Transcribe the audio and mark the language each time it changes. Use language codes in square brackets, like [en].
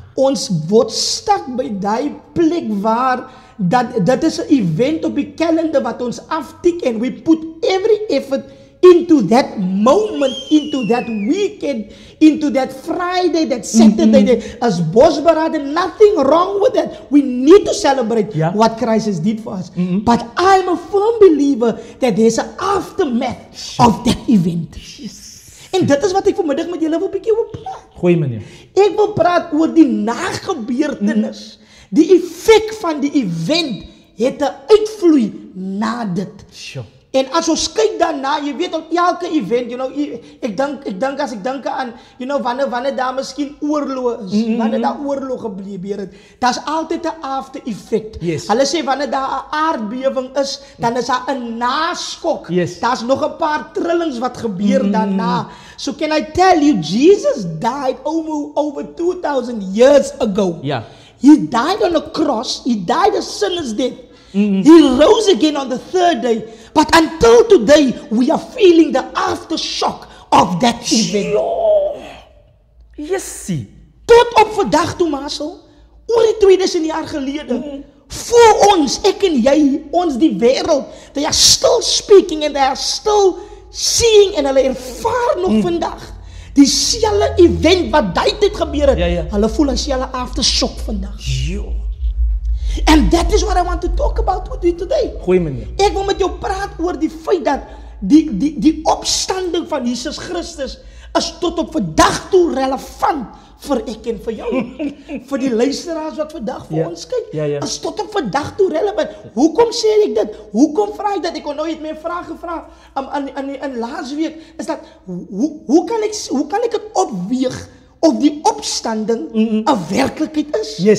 [af] Ons word stak by daai plek waar dit is 'n event op die kalender wat ons aftik [en] and we put every effort into that moment, into that weekend, into that Friday, that Saturday, as Bosberade, nothing wrong with that. We need to celebrate what Christ has did for us. But I'm a firm believer that there's an aftermath of that event. [af] En dit is wat ek vanmiddag met julle wil bietjie oor praat. Gooi meneer. Ek wil praat oor die nagebeurtenis. Die effek van die event het 'n uitvloei na dit. [en] Sure. [af] En as ons kyk daarna, jy weet op elke event, ek dink as ek dink aan, wanneer daar miskien oorlog is, wanneer daar oorlog gebeur het, daar's altyd 'n after effect. [en] Yes. [af] Hulle sê wanneer daar 'n aardbewing is, dan is daar 'n naskok. [en] Yes. [af] Daar's nog 'n paar trillings wat gebeur daarna. [en] So can I tell you, Jesus died over 2000 years ago. [af] Ja. [en] He died on a cross. He died a sinner's death. He rose again on the third day. But until today, we are feeling the aftershock of that event. Jessie. [af] Tot op vandag toe, Marcel, oor die 2000 jaar gelede, voor ons, ek en jy, ons die wêreld, [en] they are still speaking and they are still seeing [af] en hulle ervaar nog vandag. Dieselfde event wat daai tyd gebeur het, Ja. hulle voel as dieselfde aftershock vandag. Jo. [en] And that is what I want to talk about with you today. [af] Gooi meneer. Ek wil met jou praat oor die feit dat die opstanding van Jesus Christus is tot op vandag toe relevant vir ek en vir jou. Vir die luisteraars wat vandag vir ons kyk, is tot op vandag toe relevant. Hoekom sê ek dit? Hoekom vra ek dat? Ek kon nooit meer vrae gevra in laas week is dat hoe kan ek dit opweeg of die opstanding 'n werklikheid is?